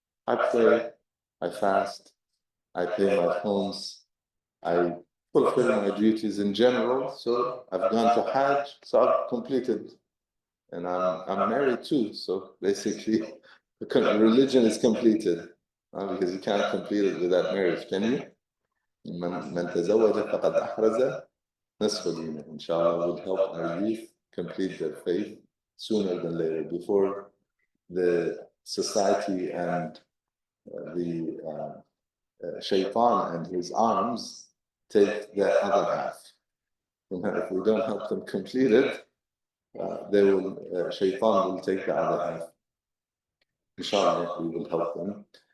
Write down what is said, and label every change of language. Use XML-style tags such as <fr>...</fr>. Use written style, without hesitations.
<en>I pray, I fast, I pay my homes, I fulfill my duties in general. So I've gone to Hajj, so I've completed. And I'm married too, so basically religion is completed. Because you can't complete it without marriage, can you?</en> <ar>من تزوج فقد أحرز نصف دينه.</ar> <en>Inshallah will help our youth complete their faith sooner than later, before the society and the shaitan and his arms take the other half. If we don't help them complete it, shaitan will take the other half. Inshallah, we will help them.</en>